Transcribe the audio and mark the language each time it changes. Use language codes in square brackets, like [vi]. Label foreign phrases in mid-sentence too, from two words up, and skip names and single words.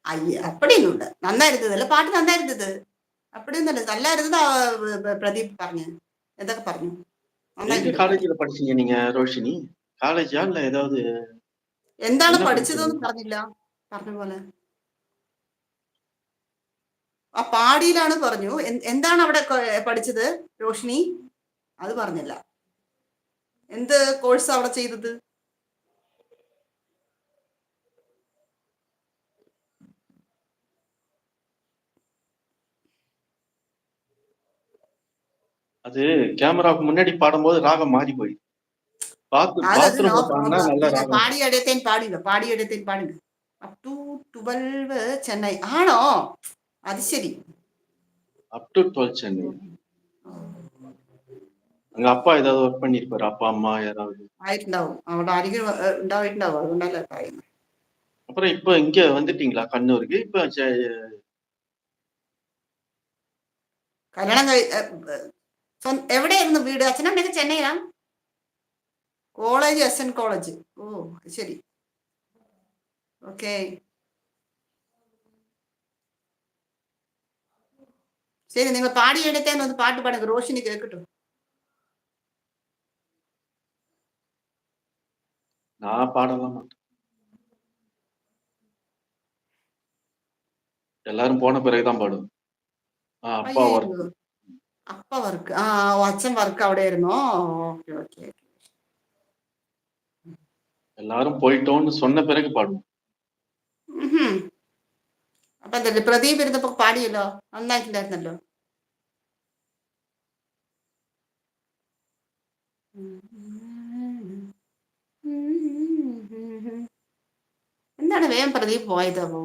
[ml] അയ്യ അപ്പടിയൊന്നുമില്ല. നന്നായിരുന്നതല്ല, പാട്ട് നന്നായിരുന്നത്. അപ്പടിയൊന്നുമല്ല, നല്ലായിരുന്നത്. പ്രദീപ് പറഞ്ഞു, എന്തൊക്കെ പറഞ്ഞു, [ta] எங்க [ml] നന്നായിട്ടുണ്ട് പാട്ട്. [ta] காலேஜ்ல படிச்சீங்க நீங்க ரோஷினி? காலேஜா இல்ல ஏதாவது [ml] എന്താണ് [ta] என்ன படிச்சீங்க? [ml] പഠിച്ചതെന്ന് പറഞ്ഞില്ല, പറഞ്ഞ പോലെ ആ പാടിയിലാണ് പറഞ്ഞു. എന്താണ് അവിടെ പഠിച്ചത് രോഷിനി, അത് പറഞ്ഞില്ല. എന്ത് കോഴ്സ് അവിടെ ചെയ്തത്? [ta] அது கேமராவுக்கு முன்னாடி பாடும்போது ராகம் மாறி போயிடுது. [ml] അതത് നോ [ta] பாத்ரூம்ல பாடுனா [ml] പ്രോബ്ലം. [ta] நல்ல [ml] പിന്നെ [ta] ராகம். [ml] പാടിയെടുത്തേൻ പാടില്ല, പാടിയെടുത്തേൻ പാടില്ല. [en] up to 12 [ml] ചെന്നൈ ആണോ? അത് ശരി. [en] up to 12 [ta] சென்னை. அங்க அப்பா ஏதாவது ஒர்க் பண்ணிருப்பாரு, அப்பா அம்மா யாராவது. ആയിട്ടുണ്ടാവും, അവിടെ ആരെങ്കിലും ഉണ്ടായിട്ടുണ്ടാവും, അതുകൊണ്ടല്ലേ പറയുന്നത്. அப்புறம் இப்ப இங்க வந்துட்டீங்களா கண்ணூருக்கு? இப்ப [ml] കല്യാണം എവിടെയായിരുന്നു വീട്? അച്ഛനമ്മയൊക്കെ ചെന്നൈയിലാ? കോളേജ് എസ് എൻ കോളേജ്. ഓ ശരി, ഓക്കെ. ശരി, നിങ്ങൾ പാടിയെടുത്തേന്ന് ഒന്ന് പാട്ട് പാടുക, റോഷിനി കേൾക്കട്ടു. [ta] நான் பாடலாம் மாட்டேன். எல்லாரும் போன பிறகுதான் பாடுவேன். அப்பா [ml] അയ്യോ, [ta] ஒர்க். [ml] അപ്പ വർക്ക്, ആ അച്ഛൻ വർക്ക് അവിടെ ആയിരുന്നോ? ഓക്കെ ഓക്കെ. [ta] எல்லாரும் போயிட்டோம்னு சொன்ன பிறகு பாடுவோம். [ml] അപ്പൊ എന്തല്ലേ, പ്രദീപ് ഇരുന്നപ്പോ പാടിയല്ലോ, നന്നായിട്ടുണ്ടായിരുന്നല്ലോ. എന്താണ് വേഗം പ്രദീപ് പോയതോ?